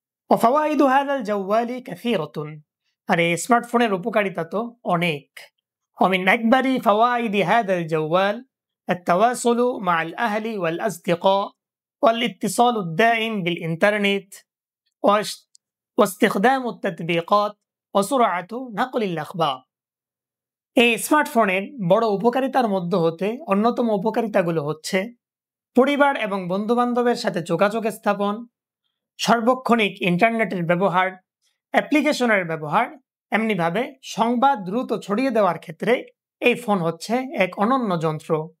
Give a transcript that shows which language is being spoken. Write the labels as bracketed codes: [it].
[ar] ওয়াফাওয়াইদু হাযাল জাওয়ালি কাসীরাতুন, [bn] আর এই স্মার্টফোনের উপকারিতা তো অনেক। [ar] ومن أكبر فوائد هذا الجوال التواصل مع الأهل والأصدقاء والاتصال الدائم بالإنترنت واستخدام التطبيقات وسرعة نقل الأخبار। [bn] এই স্মার্টফোনের বড় উপকারিতার মধ্যে হতে অন্যতম উপকারিতাগুলো হচ্ছে পরিবার এবং বন্ধু-বান্ধবের সাথে যোগাযোগ স্থাপন, সার্বক্ষণিক ইন্টারনেটের ব্যবহার, অ্যাপ্লিকেশনের ব্যবহার, এমনিভাবে সংবাদ দ্রুত ছড়িয়ে দেওয়ার ক্ষেত্রে এই ফোন হচ্ছে এক অনন্য যন্ত্র।